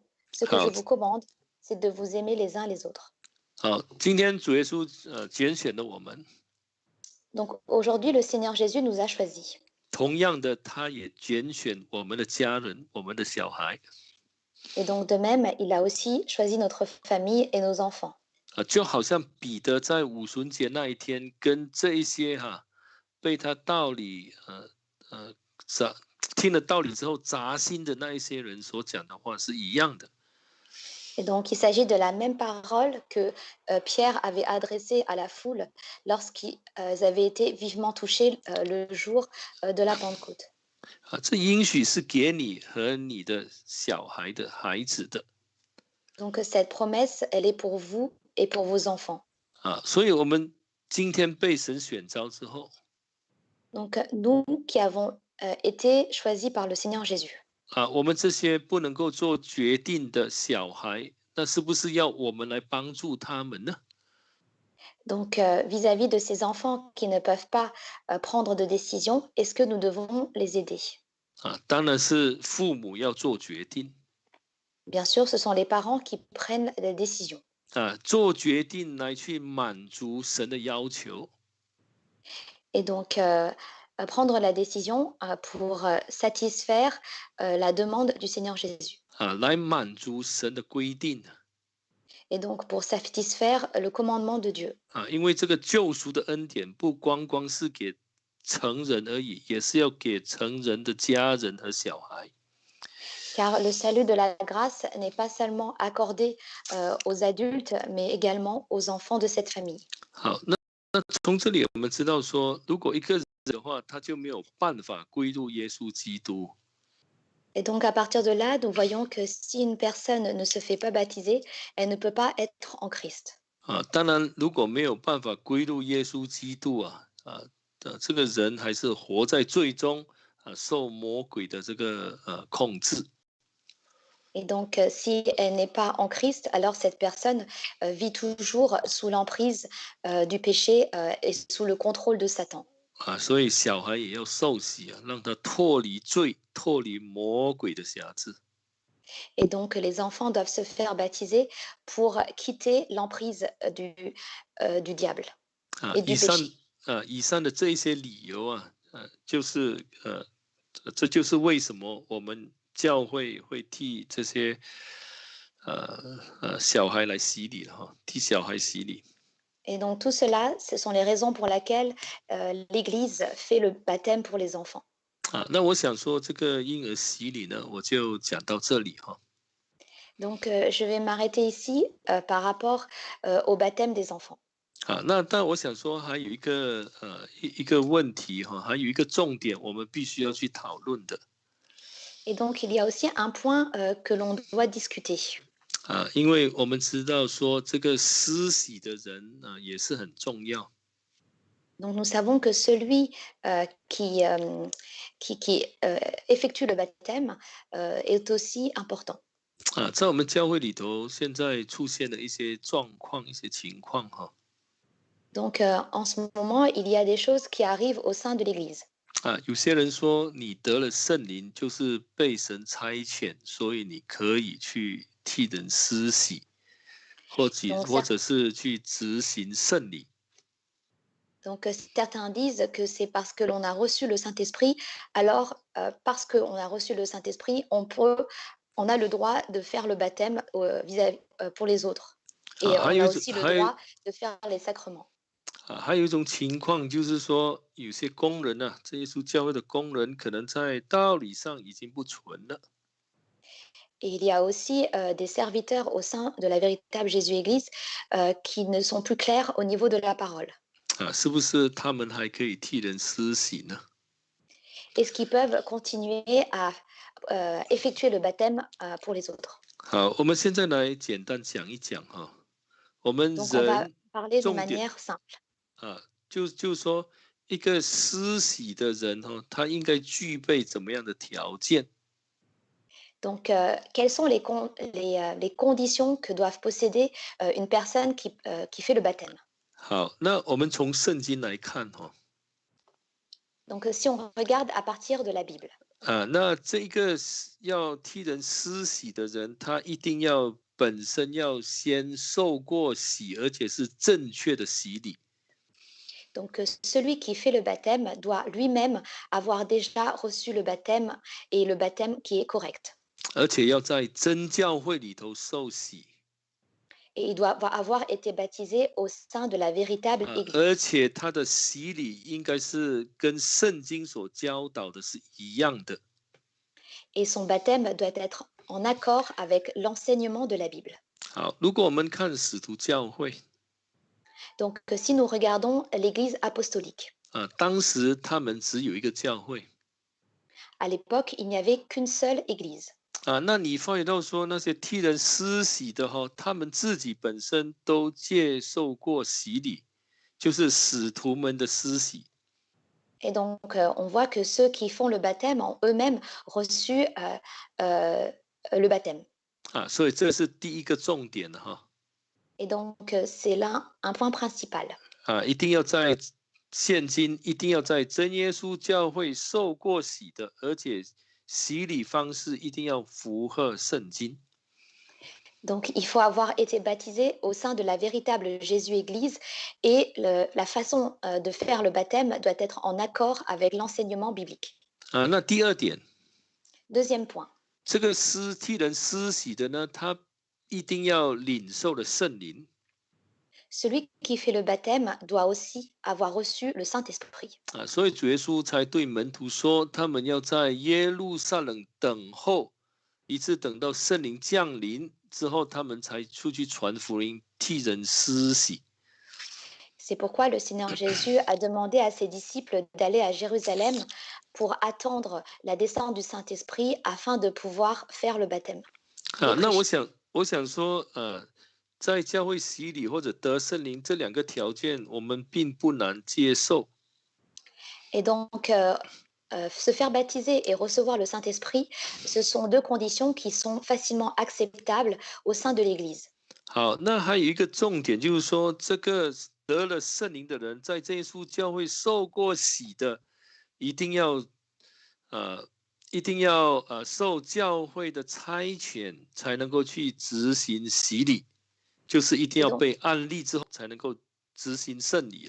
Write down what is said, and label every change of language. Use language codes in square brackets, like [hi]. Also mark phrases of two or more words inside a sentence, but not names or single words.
[fr] Ce que je [zh] 好， [fr] vous commande, c'est de vous aimer les uns les autres. [zh] 好，今天主耶稣拣选了我们， [fr] Donc aujourd'hui, le Seigneur Jésus nous a choisis. [zh] 同样的，他也拣选我们的家人，我们的小孩。 [fr] Et donc de même, il a aussi choisi notre famille et nos enfants. [zh] 就好像彼得在五旬节那一天，跟这一些被他道理听了道理之后扎心的那一些人所讲的话是一样的。 [fr] Et donc, il s'agit de la même parole que Pierre avait adressée à la foule lorsqu'ils avaient été vivement touchés le jour de la Pentecôte. [zh] 这应许是给你和你的小孩的孩子的。 [fr] Donc, cette promesse, elle est pour vous et pour vos enfants. [zh] 所以我们今天被神选召之后， [fr] Donc, nous qui avons été choisis par le Seigneur Jésus. [zh] 我们这些不能够做决定的小孩，那是不是要我们来帮助他们呢？ [fr] Donc, vis-à-vis de ces enfants qui ne peuvent pas prendre de décision, est-ce que nous devons les aider? [zh] 当然是父母要做决定。 [fr] Bien sûr, ce sont les parents qui prennent les décisions. [zh] 做决定来去满足神的要求。 [fr] Et donc, prendre la décision pour satisfaire la demande du Seigneur Jésus. [zh] 来满足神的规定。 [fr] Et donc, pour satisfaire le commandement de Dieu. [zh] 因为这个救赎的恩典不光光是给成人而已，也是要给成人的家人和小孩。 [fr] Car le salut de la grâce n'est pas seulement accordé aux adultes, mais également aux enfants de cette famille. [zh] 好，那从这里我们知道说，如果一个人的话，他就没有办法归入耶稣基督。 [fr] Et donc, à partir de là, nous voyons que si une personne ne se fait pas baptiser, elle ne peut pas être en Christ. [zh] 当然，如果没有办法归入耶稣基督这个人还是活在罪中受魔鬼的这个控制。 [fr] Et donc, si elle n'est pas en Christ, alors cette personne vit toujours sous l'emprise du péché et sous le contrôle de Satan. [zh] 所以小孩也要受洗让他脱离罪，脱离魔鬼的辖制。 [fr] Et donc, les enfants doivent se faire baptiser pour quitter l'emprise du diable et du péché. [zh] 以上的这一些理由就是这就是为什么我们教会会替这些小孩来洗礼了替小孩洗礼。 [fr] Et donc, tout cela, ce sont les raisons pour lesquelles l'Église fait le baptême pour les enfants. [zh] 那我想说这个婴儿洗礼呢，我就讲到这里 [fr] Donc, je vais m'arrêter ici par rapport au baptême des enfants. [zh] 那但我想说还有一个问题还有一个重点，我们必须要去讨论的。 [fr] Et donc, il y a aussi un point que l'on doit discuter. [zh] 因为我们知道说这个施洗的人也是很重要。 [fr] Donc, nous savons que celui qui effectue le baptême est aussi important. [zh] 在我们教会里头，现在出现了一些状况、一些情况 [fr] Donc, en ce moment, il y a des choses qui arrivent au sein de l'Église. [zh] 有些人说你得了圣灵，就是被神差遣，所以你可以去替人施洗，或者是去执行圣礼。 [fr] Donc, certains disent que c'est parce que l'on a reçu le Saint-Esprit, alors parce qu'on a reçu le Saint-Esprit, on a le droit de faire le baptême pour les autres. Et on a aussi le droit de faire les sacrements. [zh] 还有一种情况就是说，有些工人呢，这耶稣教会的工人可能在道理上已经不纯了。 [fr] Et il y a aussi des serviteurs au sein de la véritable Jésus-Église qui ne sont plus clairs au niveau de la parole. [zh] 是不是他们还可以替人施洗呢？ [fr] Est-ce qu'ils peuvent continuer à effectuer le baptême pour les autres? [zh] 好，我们现在来简单讲一讲哈，我们 [fr] Donc, on va [zh] 人 [fr] parler d'une [zh] 重点 [fr] manière simple. [zh] 就是说一个施洗的人哈，他应该具备怎么样的条件？ [fr] Donc, quelles sont les conditions que doivent posséder une personne qui fait le baptême? [zh] 好，那我们从圣经来看哈， [fr] Donc, si on regarde à partir de la Bible, [zh] 那这个要替人施洗的人，他一定要本身要先受过洗，而且是正确的洗礼。 [fr] donc celui qui fait le baptême doit lui-même avoir déjà reçu le baptême et le baptême qui est correct. [zh] 而且要在真教会里头受洗 [fr] Et il doit avoir été baptisé au sein de la véritable [zh] 而 [fr] Église. [zh] 且他的洗礼应该是跟圣经所教导的是一样的。 [fr] Et son baptême doit être en accord avec l'enseignement de la Bible. [zh] 好，如果我们看使徒教会 [fr] Donc, si nous regardons l'Église apostolique, [zh] 当时他们只有一个教会 [fr] à l'époque, il n'y avait qu'une seule Église. [zh] 那你发觉到说那些替人施洗的哈，他们自己本身都接受过洗礼，就是使徒们的施洗。 [fr] Et donc, on voit que ceux qui font le baptême ont eux-mêmes reçu le baptême. [zh] 所以这是第一个重点的哈。 [fr] Et donc, c'est là un point principal. [zh] 一定要在现今一定要在真耶稣教会受过洗的，而且洗礼方式一定要符合圣经。 [fr] Donc, il faut avoir été baptisé au sein de la véritable Jésus-Église et la façon de faire le baptême doit être en accord avec l'enseignement biblique. [zh] 那第二点， [fr] Deuxième point, [zh] 这个替人施洗的呢，他一定要领受了圣灵。 [fr] celui qui fait le baptême doit aussi avoir reçu le Saint-Esprit. [zh] 所以主耶稣才对门徒说，他们要在耶路撒冷等候，一直等到圣灵降临之后，他们才出去传福音，替人施洗。 [fr] C'est pourquoi le Seigneur Jésus a demandé à ses disciples d'aller à Jérusalem pour attendre la descente du Saint-Esprit afin de pouvoir faire le baptême. [zh] 那我想说，在教会洗礼或者得圣灵这两个条件，我们并不难接受。 [fr] Et donc, se faire baptiser et recevoir le Saint-Esprit, ce sont deux conditions qui sont facilement acceptables au sein de l'Église. [zh] 好，那还有一个重点就是说，这个得了圣灵的人，在这耶稣教会受过洗的，一定要受教会的差遣，才能够去执行洗礼，就是一定要被按立之后，才能够执行圣礼。